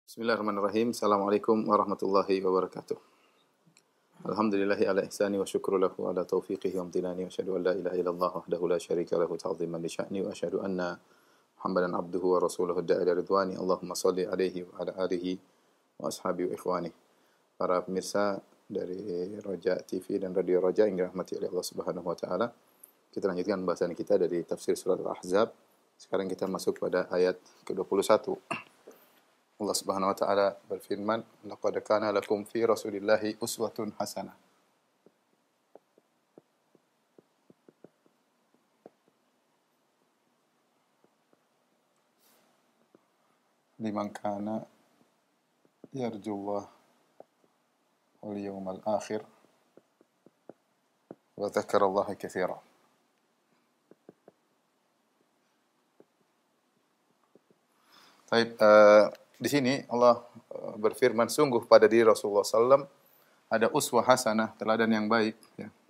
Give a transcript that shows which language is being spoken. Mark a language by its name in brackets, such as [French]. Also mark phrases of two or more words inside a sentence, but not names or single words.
[Arabic] بسم الله الرحمن الرحيم. السلام عليكم ورحمة الله وبركاته. الحمد لله على إحسانه والشكر له على توفيقه وامتنانه وأشهد أن لا إله إلا الله وحده لا شريك له تعظيما لشأنه وأشهد أن محمدا عبده ورسوله الداعي إلى رضوانه. اللهم صل عليه وعلى آله وأصحابه وإخوانه. [Indonesian] Para pemirsa dari Roja TV dan Radio Roja yang dirahmati oleh Allah [Arabic] سبحانه وتعالى. [Indonesian] Kita lanjutkan pembahasan kita dari tafsir surat Al-Ahzab. Sekarang kita masuk pada ayat ke-21. Allah [Arabic] سبحانه وتعالى [Indonesian] berfirman, [Arabic] "لقد كان لكم في رسول الله أسوة حسنة." لمن كان يرجو الله واليوم الآخر وذكر الله كثيرا. [Indonesian] Baik, di sini Allah berfirman, sungguh pada diri Rasulullah SAW ada [Arabic] أسوة حسنة, [Indonesian] teladan yang baik, ya.